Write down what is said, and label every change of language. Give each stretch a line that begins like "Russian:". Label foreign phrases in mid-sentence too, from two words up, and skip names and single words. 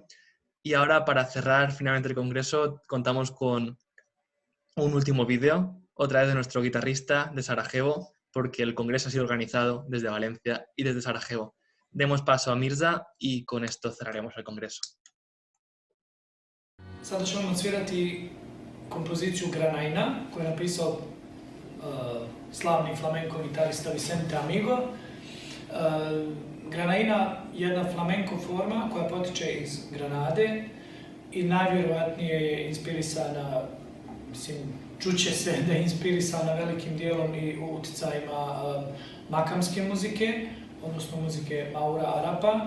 Spanish: Y ahora, para cerrar finalmente el congreso, contamos con un último vídeo, otra vez de nuestro guitarrista de Sarajevo, porque el congreso ha sido organizado desde Valencia y desde Sarajevo. Demos paso a Mirza y con esto cerraremos el congreso.
Bosnian: Sada ćemo odsvirati kompoziciju Granaina, koju je napisao slavni flamenko gitarista Vicente Amigo. Granaina je jedna flamenko forma koja potiče iz Granade i najvjerojatnije je inspirisana, mislim, čuće se da je inspirisana velikim dijelom i utjecajima makamske muzike, odnosno muzike Maura Arapa.